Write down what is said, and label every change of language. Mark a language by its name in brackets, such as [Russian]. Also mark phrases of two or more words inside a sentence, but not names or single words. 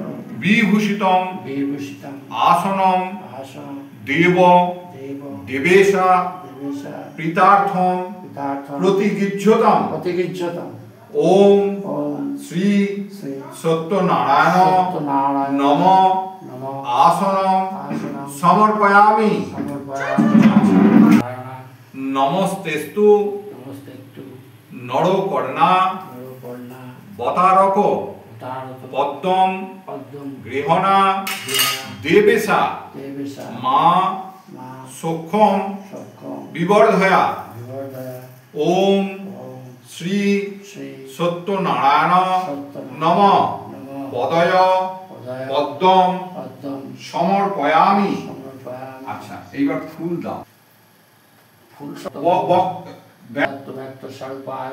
[Sanskrit] বিভূষিতম বিভূষিতম আসনম আসন দেব দেব দেবেশা দেবেশা প্রীতার্থম পিতার্থম প্রতিগৃহ্যতাম। প্রতিগৃহ্যতাম। ওম ওম শ্রী শ্রী সত্যনারায়ণ সত্যনারায়ণ নম নমঃ আসনম আসনম সমর্পয়ামি। সমর্পয়ামি। নারায়ণ নমস্তেস্তু নমস্তেস্তু নরকর্ণা নরকর্ণা বতারক তারক পদ্মম পদ্মম গৃহণা গৃহণা দেবেশা দেবেশা মা মা সক্ষম সক্ষম বিবর্ধয়া। বিবর্ধয়া। ওম ওম শ্রী শ্রী সত্যনারায়ণ সত্যনারায়ণ নম নমঃ পদয় পদয় পদ্মম পদ্মম সমর্পয়ামি। সমর্পয়ামি। [Bangla] আচ্ছা, এইবার ফুল দাও। [Sanskrit] ফুল ব্যক্ত স্বরূপায়